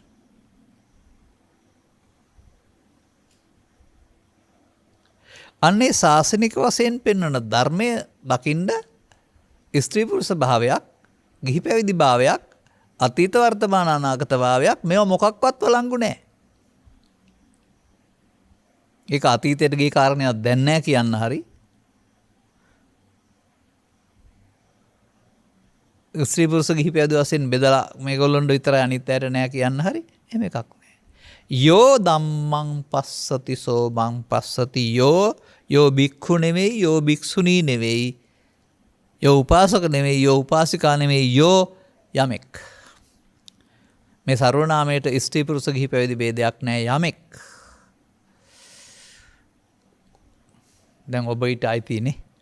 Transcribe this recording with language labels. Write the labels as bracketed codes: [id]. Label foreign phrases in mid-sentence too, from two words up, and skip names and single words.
[si] අන්නේ ශාසනික වශයෙන් පෙන්වන ධර්මය දකින්න ස්ත්‍රී පුරුෂ භාවයක්, ගිහි පැවිදි භාවයක්, අතීත වර්තමාන අනාගත භාවයක් මේවා මොකක්වත් වළංගු නැහැ. ඒක අතීතයට ගිය කාරණයක් දැන් නැහැ කියන්න හරි. ස්ත්‍රී පුරුෂ ගිහි පැවිදි වශයෙන් බෙදලා මේගොල්ලොන්ට විතරයි අනිත් අයට නැහැ කියන්න හරි. එහෙම එකක් නැහැ. [pi] යෝ ධම්මං පස්සති සෝ මං පස්සති යෝ බික්ඛු නෙවෙයි යෝ බික්ෂුණී නෙවෙයි යෝ උපාසක නෙවෙයි යෝ උපාසිකා නෙවෙයි යෝ යමෙක්. [si] මේ සර්වනාමයට ස්ත්‍රී පුරුෂ ගිහි පැවිදි ભેදයක් නැහැ යමෙක්. දැන් ඔබ ඊට අයිතිනේ.